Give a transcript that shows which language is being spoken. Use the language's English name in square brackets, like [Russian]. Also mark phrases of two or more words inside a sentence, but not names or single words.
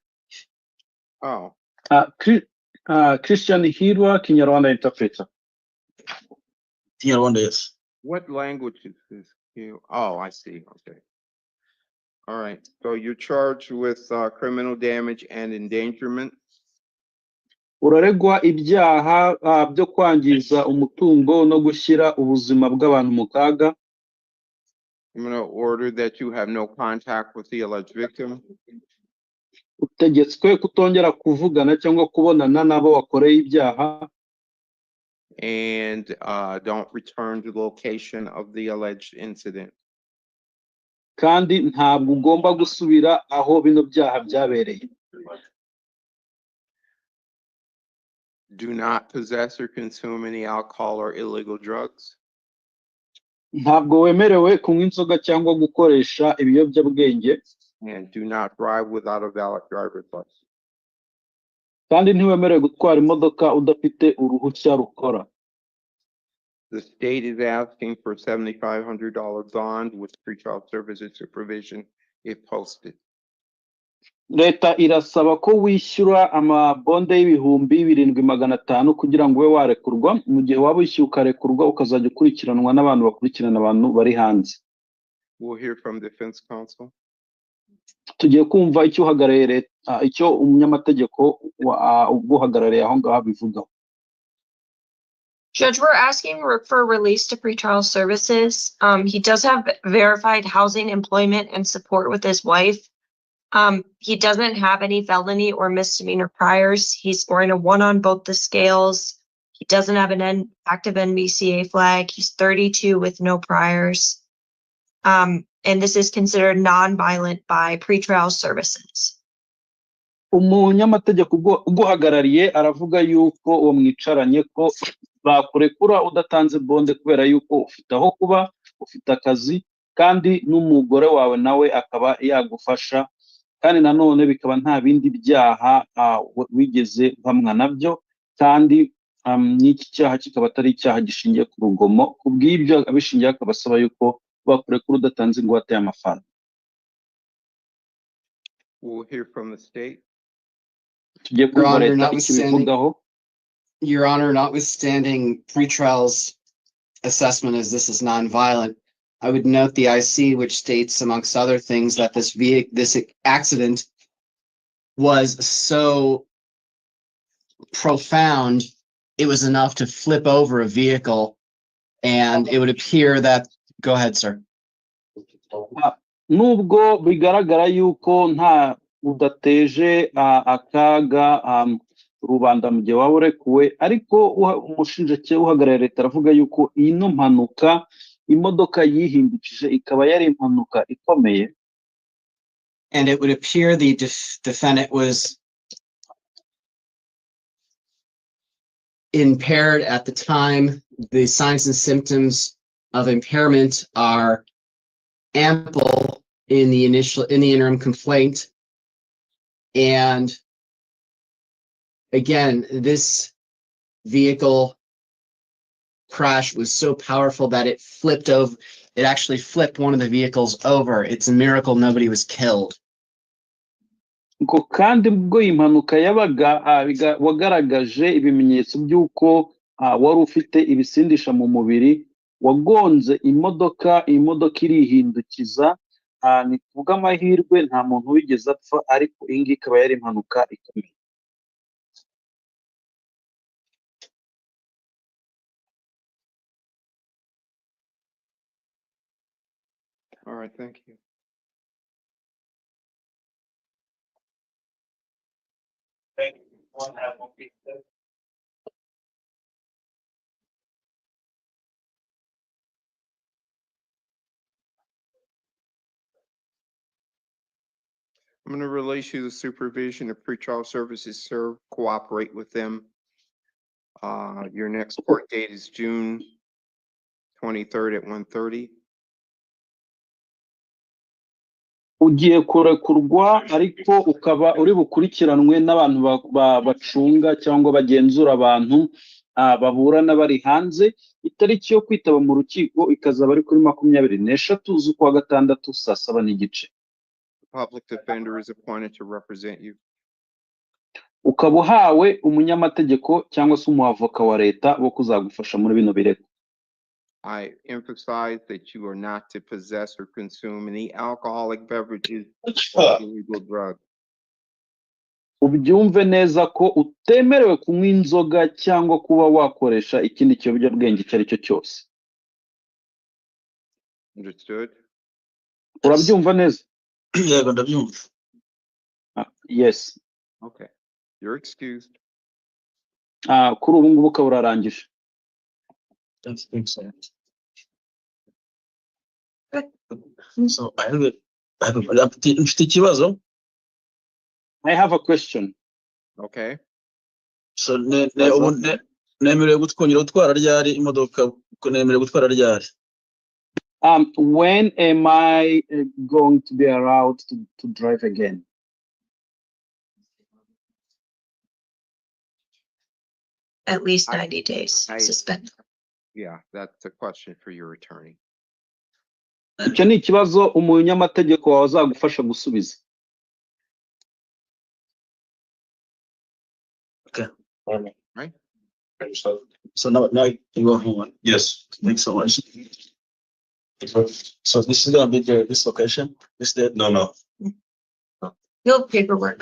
[English] oh, Christian Hirwa, Kinyarwanda interpreter. Kinyarwanda, yes. what language is this? Oh, I see, okay. All right, so you're charged with criminal damage and endangerment. [Kinyarwanda] Uraregwa ibyaha byo kwangiza umutungo no gushyira ubuzima bw'abantu mu kaga. [English] I'm gonna order that you have no contact with the alleged victim. [Kinyarwanda] Utegetswe kutongera kuvugana cyangwa kubonana n'abo wakoreye ibyaha. [English] And don't return to the location of the alleged incident. [Kinyarwanda] Kandi ntabwo ugomba gusubira aho bino byaha byabereye. [English] Do not possess or consume any alcohol or illegal drugs. [Kinyarwanda] Ntabwo wemerewe kunywa inzoga cyangwa gukoresha ibiyobyabwenge. [English] And do not drive without a valid driver's license. [Kinyarwanda] Kandi ntiwemerewe gutwara imodoka udafite uruhushya rukora. [English] The state is asking for $7,500 bond with pretrial services supervision if posted. [Kinyarwanda] Leta irasaba ko wishyura amabonde y'ibihumbi 7,500 kugira ngo ube warekurwa, mu gihe waba wishyuye ukarekurwa ukazajya ukurikiranwa n'abantu bakurikirana abantu bari hanze. [English] We'll hear from defense counsel. [Kinyarwanda] Tugiye kumva icyo uhagarariye leta, icyo umunyamategeko uguhagarariye aho ngaho abivugaho. [English] Judge, we're asking for release to pretrial services. He does have verified housing, employment, and support with his wife. He doesn't have any felony or misdemeanor priors. He's scoring a 1 on both the scales. He doesn't have an active NBCA flag. He's 32 with no priors. And this is considered non-violent by pretrial services. [Kinyarwanda] umunyamategeko uguhagarariye aravuga yuko uwo mwicaranye ko bakurekura udatanze bonde kubera yuko ufite aho kuba, ufite akazi, kandi n'umugore wawe nawe akaba yagufasha, kandi nanone bikaba nta bindi byaha wigeze uhamwa nabyo, kandi n'iki cyaha kikaba atari icyaha gishingiye ku rugomo. Ku bw'ibyo abishingiye akaba asaba yuko bakurekura udatanze ingwate y'amafaranga. [English] We'll hear from the state. [Kinyarwanda] Tugiye [English] Your [Kinyarwanda] kumva [English] Honor, [Kinyarwanda] leta ikibivugaho. [English] Your Honor, notwithstanding pretrial's assessment as this is nonviolent, I would note the IC, which states, amongst other things, that this accident was so profound, it was enough to flip over a vehicle, and it would appear that. Go ahead, sir. [Kinyarwanda] Nubwo bigaragara yuko nta udateje akaga rubanda mu gihe waba urekuwe, ariko umushinjacyaha uhagarariye leta aravuga yuko ino mpanuka imodoka yihindukije ikaba yari impanuka ikomeye. [English] And it would appear the defendant was impaired at the time. The signs and symptoms of impairment are ample in the interim complaint. And again, this vehicle crash was so powerful that it actually flipped one of the vehicles over. It's a miracle nobody was killed. [Kinyarwanda] Ngo kandi ubwo impanuka yabaga wagaragaje ibimenyetso by'uko wari ufite ibisindisha mu mubiri, wagonze imodoka irihindukiza, ni kuvuga amahirwe nta muntu wigeze apfa, ariko iyi ngiyi ikaba yari impanuka ikomeye. [English] All right, thank you. Thank you. One have one piece. I'm going to release you the supervision of pretrial services, sir. Cooperate with them. Your next court date is June 23rd at 1:30. [Kinyarwanda] Ugiye kurekurwa, ariko ukaba uri bukurikiranwe n'abantu bacunga cyangwa bagenzura abantu baburana bari hanze. Itariki yo kwitaba mu rukiko ikazaba ari kuri 23 z'ukwa gatandatu saa 7:30. [English] Public defender is appointed to represent you. [Kinyarwanda] Ukaba uhawe umunyamategeko cyangwa se umuavoka wa leta wo kuzagufasha muri bino birego. [English] I emphasize that you are not to possess or consume any alcoholic beverages or illegal drugs. [Kinyarwanda] Ubyumve neza ko utemerewe kunywa inzoga cyangwa kuba wakoresha ikindi kiyobyabwenge icyo ari cyo cyose. [English] Understood? [Kinyarwanda] Urabyumva neza? Yego ndabyumva. [English] Yes. Okay. You're excused. [Kinyarwanda] Kuri ubu ngubu ukaba urarangije. [English] That's excellent. So I have [Kinyarwanda] mfite ikibazo. [English] I have a question. Okay. [Kinyarwanda] So nemerewe gutwongera gutwara ryari imodoka, nemerewe gutwara ryari? [English] When am I going to be allowed to drive again? At least 90 days suspended. Yeah, that's a question for your attorney. [Kinyarwanda] Icyo ni ikibazo umunyamategeko wawe azagufasha gusubiza. [English] Okay. Right? So now you go home. Yes. Thanks so much. So this is gonna be this location. This there? No. No paperwork.